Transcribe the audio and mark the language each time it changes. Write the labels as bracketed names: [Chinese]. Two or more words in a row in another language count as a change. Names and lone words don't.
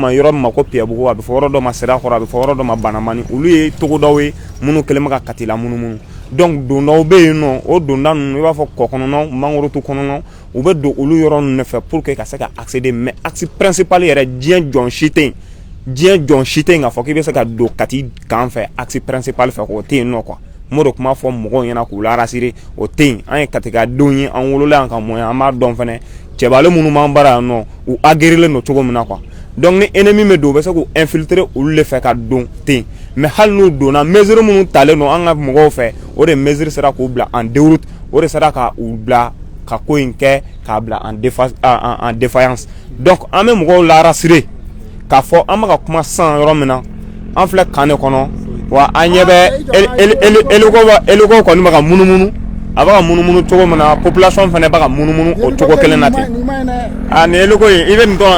[Bambara] ma yɔrɔ min ma ko Piyabugu a bɛ fɔ yɔrɔ dɔ ma Sirakɔrɔ a bɛ fɔ yɔrɔ dɔ ma Banamani olu ye togodaw ye minnu kɛlen bɛ ka Kati lamunumunu donc dondaw bɛ yen nɔ o donda ninnu i b'a fɔ kɔ kɔnɔnaw mangorotu kɔnɔnaw u bɛ don olu yɔrɔ ninnu de fɛ [French] pour que [Bambara] ka se ka accéder mais [French] axe principal [Bambara] yɛrɛ diɲɛ jɔn si tɛ yen k'a fɔ k'i bɛ se ka don Kati kan fɛ [French] axe principal [Bambara] fɛ k'o tɛ yen nɔ quoi Moro kuma fɔ mɔgɔw ɲɛna k'u la rassurer o tɛ yen an ye katikadenw ye an wolola yan ka mɔ yan an b'a dɔn fɛnɛ cɛbale minnu b'an bara yan nɔ u aguerrilen don cogo min na quoi donc ni ennemi bɛ don u bɛ se k'u infiltrer olu de fɛ ka don ten mais hali n'u donna mesure minnu talen don an ka mɔgɔw fɛ o de mesure sera k'u bila [French] en déroute [Bambara] o de sera ka u bila ka ko in kɛ k'a bila [French] en défaillance [Bambara] donc an bɛ mɔgɔw la rassurer k'a fɔ an bɛ ka kuma sisan yɔrɔ min na an filɛ kan de kɔnɔ wa an ɲɛ bɛ eliko kɔni bɛ ka munumunu a bɛ ka munumunu cogo min na population fana bɛ ka munumunu o cogo kelen na ten ni eliko in i bɛ nin dɔn